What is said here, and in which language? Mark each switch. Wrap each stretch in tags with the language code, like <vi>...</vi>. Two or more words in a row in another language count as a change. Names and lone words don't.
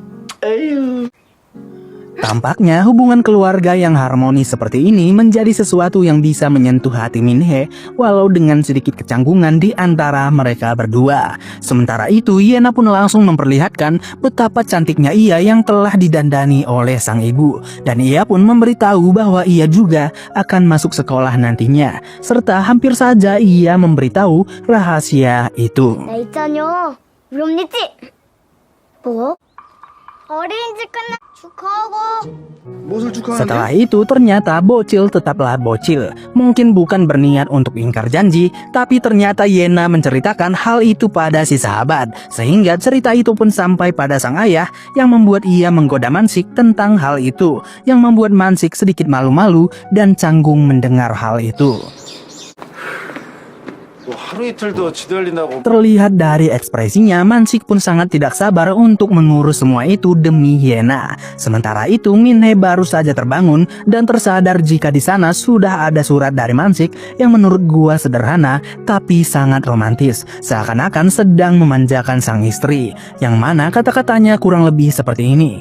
<id>Tampaknya hubungan keluarga yang harmonis seperti ini menjadi sesuatu yang bisa menyentuh hati Minhe walau dengan sedikit kecanggungan di antara mereka berdua. Sementara itu Yena pun langsung memperlihatkan betapa cantiknya ia yang telah didandani oleh sang ibu. Dan ia pun memberitahu bahwa ia juga akan masuk sekolah nantinya. Serta hampir saja ia memberitahu rahasia itu.</id> <ko>나 있잖여. 우리 언니 집. 뭐? 어린이집 끝나 축하하고. 무엇을 축하하는데?</ko> <id>Setelah itu ternyata bocil tetaplah bocil. Mungkin bukan berniat untuk ingkar janji, tapi ternyata Yena menceritakan hal itu pada si sahabat. Sehingga cerita itu pun sampai pada sang ayah yang membuat ia menggoda Mansik tentang hal itu. Yang membuat Mansik sedikit malu-malu dan canggung mendengar hal itu.</id> <ko>뭐 하루 이틀 더 지달린다고.</ko> <id>Terlihat dari ekspresinya, Mansik pun sangat tidak sabar untuk mengurus semua itu demi Yena. Sementara itu, Minhe baru saja terbangun dan tersadar jika di sana sudah ada surat dari Mansik yang menurut gua sederhana tapi sangat romantis. Seakan-akan sedang memanjakan sang istri, yang mana kata-katanya kurang lebih seperti ini.</id>